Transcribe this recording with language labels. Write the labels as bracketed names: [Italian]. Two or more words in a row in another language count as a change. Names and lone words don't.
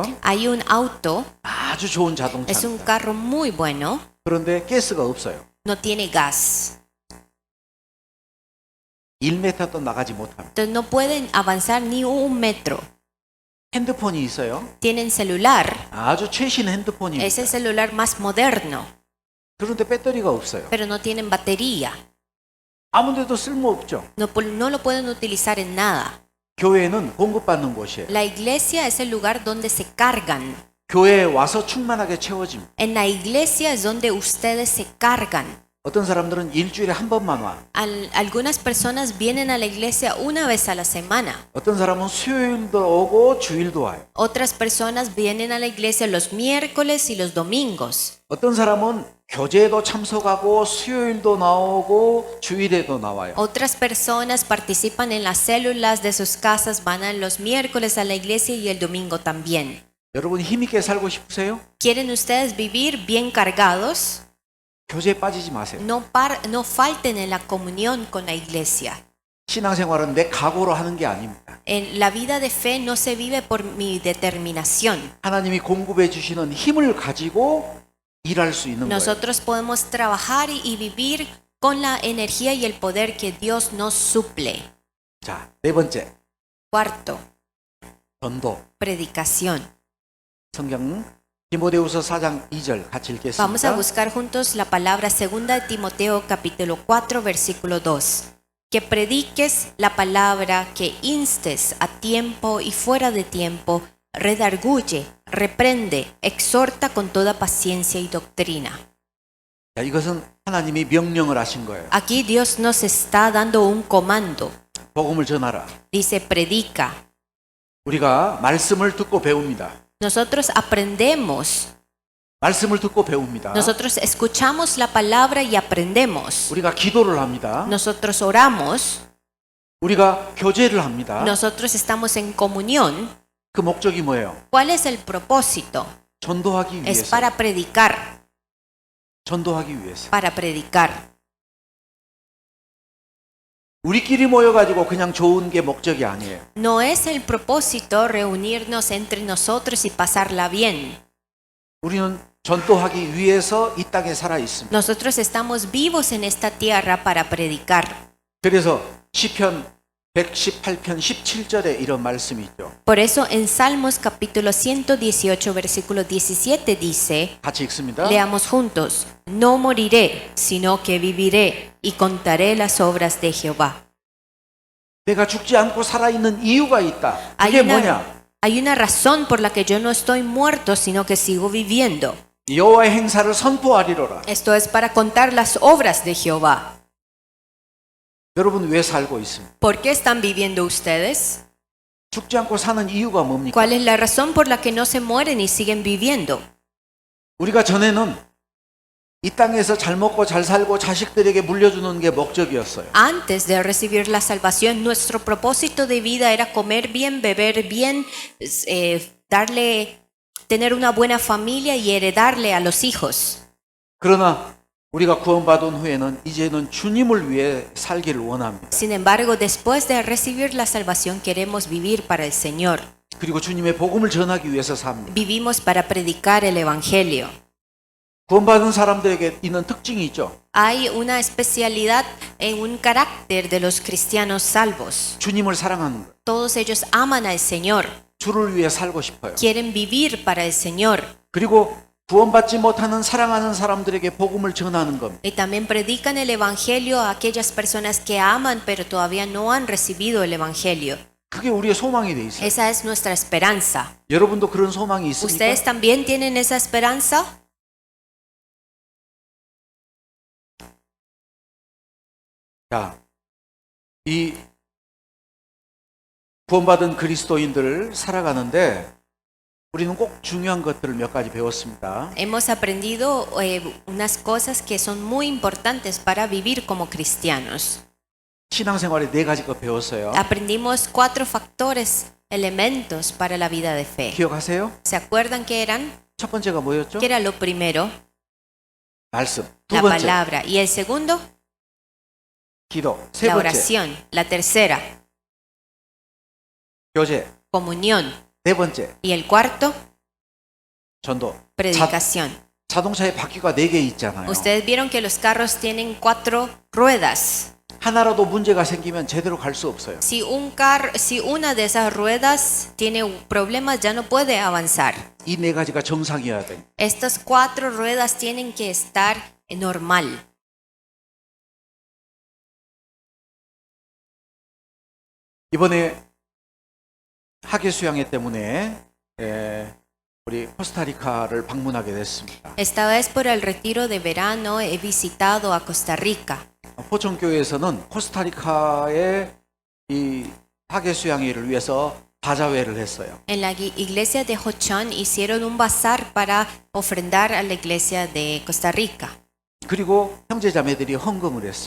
[Spanish] Hay un auto, [Korean] 아주 좋은 [Spanish] es un [Korean] 자동차입니다. [Spanish] carro muy bueno, [Korean] 그런데 가스가 없어요. [Spanish] no tiene gas. [Korean] 1m도 나가지 못합니다. [Spanish] Entonces no pueden avanzar ni un metro. [Korean] 핸드폰이 있어요. [Spanish] Tienen celular, [Korean] 아주 최신 핸드폰입니다. [Spanish] es el celular más moderno, [Korean] 그런데 배터리가 없어요. [Spanish] pero no tienen batería. [Korean] 아무데도 쓸모없죠. [Spanish] No lo pueden utilizar en nada. [Korean] 교회는 공급받는 곳이에요. [Spanish] La iglesia es el lugar donde se cargan. [Korean] 교회에 와서 충만하게 채워집니다. [Spanish] En la iglesia es donde ustedes se cargan. [Korean] 어떤 사람들은 일주일에 한 번만 와. [Spanish] Algunas personas vienen a la iglesia una vez a la semana. [Korean] 어떤 사람은 수요일도 오고 주일도 와요. [Spanish] Otras personas vienen a la iglesia los miércoles y los domingos. [Korean] 어떤 사람은 교제에도 참석하고 수요일도 나오고 주일에도 나와요. [Spanish] Otras personas participan en las células de sus casas, van a los miércoles a la iglesia y el domingo también. [Korean] 여러분 힘있게 살고 싶으세요? [Spanish] ¿Quieren ustedes vivir bien cargados? [Korean] 교제에 빠지지 마세요. [Spanish] No falten en la comunión con la iglesia. [Korean] 신앙생활은 내 각오로 하는 게 아닙니다. [Spanish] En la vida de fe no se vive por mi determinación. [Korean] 하나님이 공급해 주시는 힘을 가지고 일할 수 있는 거예요. [Spanish] Nosotros podemos trabajar y vivir con la energía y el poder que Dios nos suple. [Korean] 자, 네 번째. [Spanish] Cuarto, [Korean] 전도. [Spanish] predicación. [Korean] 성경 디모데후서 4장 2절 같이 [Spanish] Vamos a [Korean] 읽겠습니다. [Spanish] buscar juntos la palabra 2 de Timoteo capítulo 4 versículo 2. Que prediques la palabra, que instes a tiempo y fuera de tiempo, redarguye, reprende, exhorta con toda paciencia y doctrina. [Korean] 자, 이것은 하나님이 명령을 하신 거예요. [Spanish] Aquí Dios nos está dando un comando. [Korean] 복음을 전하라. [Spanish] Dice, predica. [Korean] 우리가 말씀을 듣고 배웁니다. [Spanish] Nosotros aprendemos, [Korean] 말씀을 듣고 배웁니다. [Spanish] nosotros escuchamos la palabra y aprendemos. [Korean] 우리가 기도를 합니다. [Spanish] Nosotros oramos, [Korean] 우리가 교제를 합니다. [Spanish] nosotros estamos en comunión. [Korean] 그 목적이 뭐예요? [Spanish] ¿Cuál es el propósito? [Korean] 전도하기 [Spanish] Es [Korean] 위해서. [Spanish] para predicar, [Korean] 전도하기 위해서. [Spanish] para predicar. [Korean] 우리끼리 모여가지고 그냥 좋은 게 목적이 아니에요. [Spanish] No es el propósito reunirnos entre nosotros y pasarla bien. [Korean] 우리는 전도하기 위해서 이 땅에 살아 있습니다. [Spanish] Nosotros estamos vivos en esta tierra para predicar. [Korean] 그래서 시편 118편 17절에 이런 말씀이 있죠. [Spanish] Por eso en Salmos capítulo 118 versículo 17 dice, [Korean] 같이 읽습니다. [Spanish] leamos juntos, no moriré, sino que viviré y contaré las obras de Jehová. [Korean] 내가 죽지 않고 살아있는 이유가 있다. 그게 뭐냐? [Spanish] Hay una razón por la que yo no estoy muerto, sino que sigo viviendo. [Korean] 여호와의 행사를 선포하리로라. [Spanish] Esto es para contar las obras de Jehová. [Korean] 여러분 왜 살고 있습니까? [Spanish] ¿Por qué están viviendo ustedes? [Korean] 죽지 않고 사는 이유가 뭡니까? [Spanish] ¿Cuál es la razón por la que no se mueren y siguen viviendo? [Korean] 우리가 전에는 이 땅에서 잘 먹고 잘 살고 자식들에게 물려주는 게 목적이었어요. [Spanish] Antes de recibir la salvación, nuestro propósito de vida era comer bien, beber bien, tener una buena familia y heredarle a los hijos. [Korean] 그러나 우리가 구원받은 후에는 이제는 주님을 위해 살기를 원합니다. [Spanish] Sin embargo, después de recibir la salvación, queremos vivir para el Señor. [Korean] 그리고 주님의 복음을 전하기 위해서 삽니다. [Spanish] Vivimos para predicar el Evangelio. [Korean] 구원받은 사람들에게 있는 특징이 있죠. [Spanish] Hay una especialidad en un carácter de los cristianos salvos. [Korean] 주님을 사랑하는 것. [Spanish] Todos ellos aman al Señor, [Korean] 주를 위해 살고 싶어요. [Spanish] quieren vivir para el Señor. [Korean] 그리고 구원받지 못하는 사랑하는 사람들에게 복음을 전하는 겁니다. [Spanish] Y también predican el Evangelio a aquellas personas que aman pero todavía no han recibido el Evangelio. [Korean] 그게 우리의 소망이 돼 있어요. [Spanish] Esa es nuestra esperanza. [Korean] 여러분도 그런 소망이 있습니까? [Spanish] ¿Ustedes también tienen esa esperanza? [Korean] 자, 이 구원받은 그리스도인들 살아가는데 우리는 꼭 중요한 것들을 몇 가지 배웠습니다. [Spanish] Hemos aprendido unas cosas que son muy importantes para vivir como cristianos. [Korean] 신앙생활에 네 가지 것 배웠어요. [Spanish] Aprendimos 4 factores, elementos para la vida de fe. [Korean] 기억하세요? [Spanish] ¿Se acuerdan qué eran? [Korean] 첫 번째가 뭐였죠? [Spanish] ¿Qué era lo primero? [Korean] 말씀. 두 [Spanish] La [Korean] 번째, [Spanish] palabra. Y el segundo, [Korean] 기도. 세 [Spanish] la [Korean] 번째, [Spanish] oración. La tercera, [Korean] 교제. [Spanish] comunión. [Korean] 네 번째, [Spanish] Y el cuarto, [Korean] 전도. [Spanish] predicación. [Korean] 자동차에 바퀴가 네 개 있잖아요. [Spanish] Ustedes vieron que los carros tienen 4 ruedas. [Korean] 하나라도 문제가 생기면 제대로 갈 수 없어요. [Spanish] Si una de esas ruedas tiene problemas, ya no puede avanzar. [Korean] 이 네 가지가 정상이어야 돼요. [Spanish] Estas 4 ruedas tienen que estar normal. [Korean] 이번에 학예 수양회 때문에 우리 코스타리카를 방문하게 됐습니다. [Spanish] Esta vez por el retiro de verano he visitado a Costa Rica. [Korean] 포천교회에서는 코스타리카의 이 학예 수양회를 위해서 바자회를 했어요. [Spanish] En la iglesia de Hochon hicieron un bazar para ofrendar a la iglesia de Costa Rica. [Korean] 그리고 형제자매들이 헌금을 했어요.